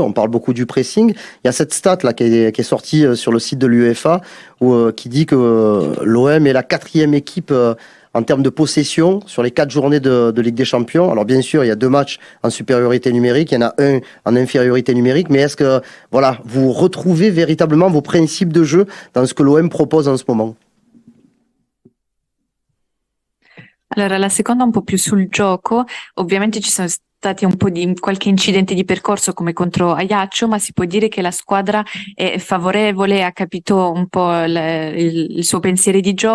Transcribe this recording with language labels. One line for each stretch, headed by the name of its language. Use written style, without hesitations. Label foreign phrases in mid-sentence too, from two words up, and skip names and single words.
French: On parle beaucoup du pressing. Il y a cette stat là qui est sortie sur le site de l'UEFA qui dit que l'OM est la 4e équipe en termes de possession sur les 4 journées de Ligue des Champions. Alors bien sûr, il y a 2 matchs en supériorité numérique, il y en a un en infériorité numérique, mais est-ce que voilà, vous retrouvez véritablement vos principes de jeu dans ce que l'OM propose en ce moment?
Italian: Allora, la seconda un po' più sul gioco, ovviamente ci sono stati un po' di qualche incidente di percorso come contro Ajaccio, ma si può dire che la squadra è favorevole, ha capito un po' il suo pensiero di gioco.